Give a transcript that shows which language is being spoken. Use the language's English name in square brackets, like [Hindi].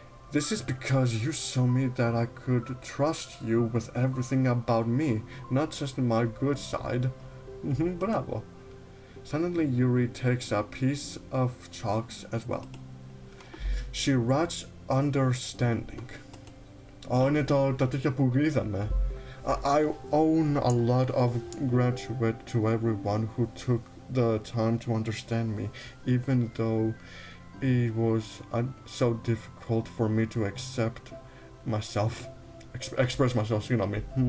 [English] This is because you saw me that I could trust you with everything about me, not just my good side. Bravo. Suddenly Yuri takes a piece of chalks as well. She writes understanding. [Greek] Είναι τα τέτοια που είδαμε. [English] I own a lot of gratitude to everyone who took the time to understand me, even though it was so difficult for me to accept myself, express myself, you know me.